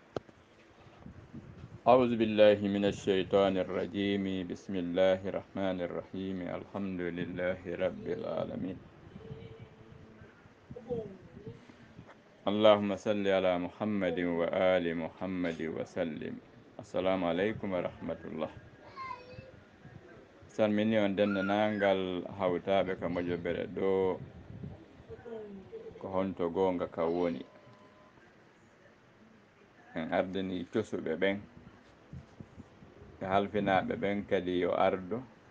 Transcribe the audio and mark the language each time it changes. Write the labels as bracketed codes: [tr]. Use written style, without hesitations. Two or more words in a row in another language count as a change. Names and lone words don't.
[ar] أعوذ بالله من الشيطان الرجيم. بسم الله الرحمن الرحيم. الحمد لله رب العالمين. اللهم صل على محمد وآل محمد وسلم. السلام عليكم ورحمة الله. [ff] salmini on denndanangal hawtaɓe ka moƴoɓere ɗo ko honto gonga ka woni en ardini cosuɓe ɓen e halfinaɓe ɓen kadi yo ardo